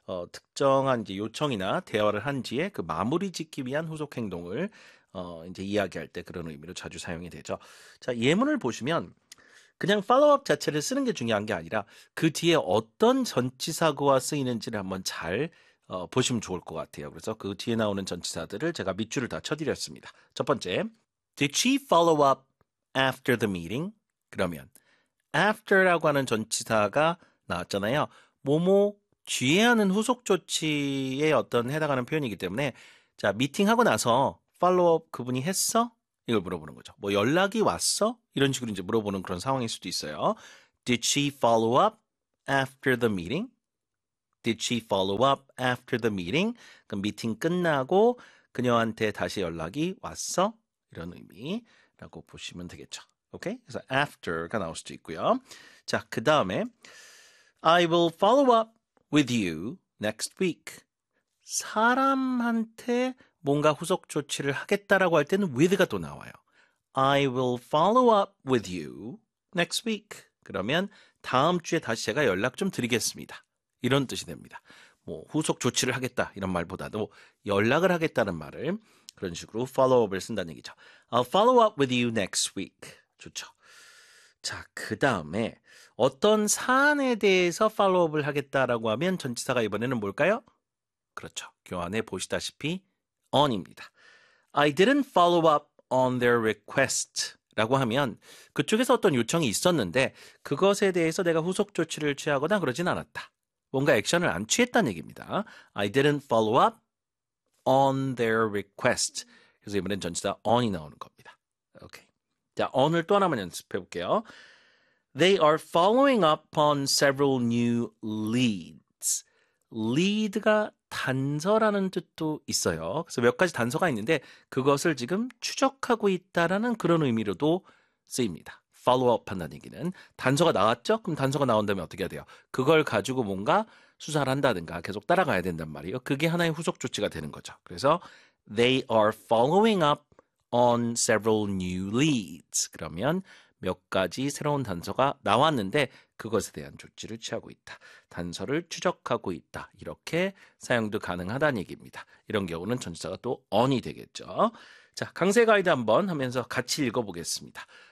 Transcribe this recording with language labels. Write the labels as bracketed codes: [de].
[ko] 특정한 이제 요청이나 대화를 한 뒤에 그 마무리 짓기 위한 후속 행동을 이제 이야기할 때 그런 의미로 자주 사용이 되죠. 자, 예문을 보시면 그냥 팔로우업 자체를 쓰는 게 중요한 게 아니라 그 뒤에 어떤 전치사구가 쓰이는지를 한번 잘 보시면 좋을 것 같아요. 그래서 그 뒤에 나오는 전치사들을 제가 밑줄을 다 쳐드렸습니다. 첫 번째, [en] Did she follow up after the meeting? [ko] 그러면 after라고 하는 전치사가 나왔잖아요. 뭐뭐 뒤에 하는 후속 조치에 어떤 해당하는 표현이기 때문에 자, 미팅하고 나서 팔로우업 그분이 했어? 이걸 물어보는 거죠. 뭐 연락이 왔어? 이런 식으로 이제 물어보는 그런 상황일 수도 있어요. [en] Did she follow up after the meeting? Did she follow up after the meeting? [ko] 그럼 미팅 끝나고 그녀한테 다시 연락이 왔어? 이런 의미라고 보시면 되겠죠. 오케이? 그래서 after가 나올 수도 있고요. 자, 그 다음에 [en] I will follow up with you next week. [ko] 사람한테 뭔가 후속 조치를 하겠다라고 할 때는 with가 또 나와요. [en] I will follow up with you next week. [ko] 그러면 다음 주에 다시 제가 연락 좀 드리겠습니다. 이런 뜻이 됩니다. 뭐 후속 조치를 하겠다 이런 말보다도 연락을 하겠다는 말을 그런 식으로 follow up을 쓴다는 얘기죠. [en] I'll follow up with you next week. [ko] 좋죠. 자, 그 다음에 어떤 사안에 대해서 follow up을 하겠다라고 하면 전치사가 이번에는 뭘까요? 그렇죠. 교환해 보시다시피 on입니다. [en] I didn't follow up on their request [ko] 라고 하면 그쪽에서 어떤 요청이 있었는데 그것에 대해서 내가 후속 조치를 취하거나 그러진 않았다. 뭔가 액션을 안 취했다는 얘기입니다. [en] I didn't follow up on their request. [ko] 그래서 이번엔 전치사 on이 나오는 겁니다. 오케이. 자, on을 또 하나만 연습해 볼게요. [en] They are following up on several new leads. [ko] lead가 단서라는 뜻도 있어요. 그래서 몇 가지 단서가 있는데 그것을 지금 추적하고 있다라는 그런 의미로도 쓰입니다. follow up 한다는 얘기는 단서가 나왔죠? 그럼 단서가 나온다면 어떻게 해야 돼요? 그걸 가지고 뭔가 수사를 한다든가 계속 따라가야 된단 말이에요. 그게 하나의 후속 조치가 되는 거죠. 그래서 [en] they are following up on several new leads. [ko] 그러면 몇 가지 새로운 단서가 나왔는데 그것에 대한 조치를 취하고 있다. 단서를 추적하고 있다. 이렇게 사용도 가능하다는 얘기입니다. 이런 경우는 전치사가 또 on이 되겠죠. 자, 강세 가이드 한번 하면서 같이 읽어보겠습니다.